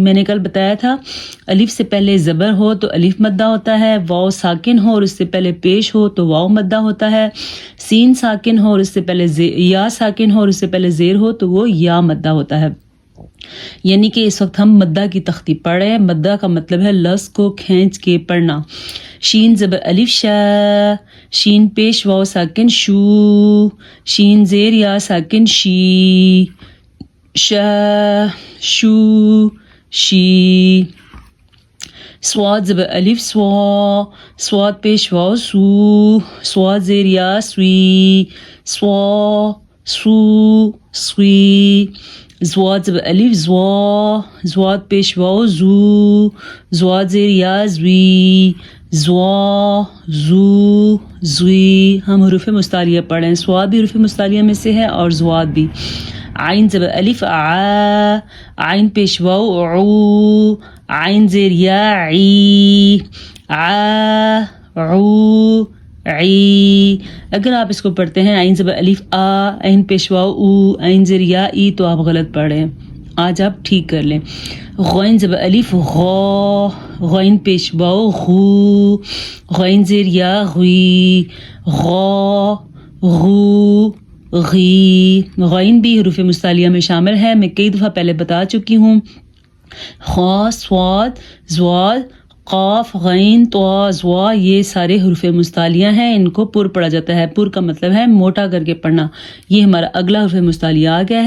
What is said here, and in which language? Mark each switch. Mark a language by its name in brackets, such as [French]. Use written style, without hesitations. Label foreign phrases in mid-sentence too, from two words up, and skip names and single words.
[Urdu] میں نے کل بتایا تھا الف سے پہلے زبر ہو تو الف مدہ ہوتا ہے، واو ساکن ہو اور اس سے پہلے پیش ہو تو واو مدہ ہوتا ہے، سین ساکن ہو اور اس سے پہلے یا ساکن ہو اور اس سے پہلے زیر ہو تو وہ یا مدہ ہوتا ہے۔ یعنی کہ اس وقت ہم مدہ کی تختی پڑھ رہے ہیں۔ مدہ کا مطلب ہے لفظ کو کھینچ کے پڑھنا۔ شین زبر الف شا، شین پیش واو ساکن شو، شین زیر یا ساکن شی، شا شو شی۔ صاد زبر الف سوا، صاد پیش واو سو، صاد زیر یا سوی، سوا سو سوی۔ زواد زبر الف زوا، زواد پیش واو زو، زواد زیر یا زوی، زوا زو زوی۔ ہم حروف مستعلیہ پڑھیں، صاد بھی حروف مستعلیہ میں سے ہے اور زواد بھی۔ عین زبر الف آ، عین پیش واو عو، عین زیر یا عی، آ عو عی۔ اگر آپ اس کو پڑھتے ہیں عین زبر الف آ، عین پیش واو او، عین زیر یا ای تو آپ غلط پڑھ رہے ہیں، آج آپ ٹھیک کر لیں۔ غین زبر الف غا، غین پیش واو غو، غین زیر یا غوی، غا غو غی۔ غین بھی حروف مستعلیہ میں شامل ہے، میں کئی دفعہ پہلے بتا چکی ہوں۔ خا، صاد، زواد، قاف، غین، طا، زوا یہ سارے حروف مستعلیہ ہیں، ان کو پر پڑھا جاتا ہے۔ پر کا مطلب ہے موٹا کر کے پڑھنا۔ یہ ہمارا اگلا حرف مستعلیہ آ گیا ہے۔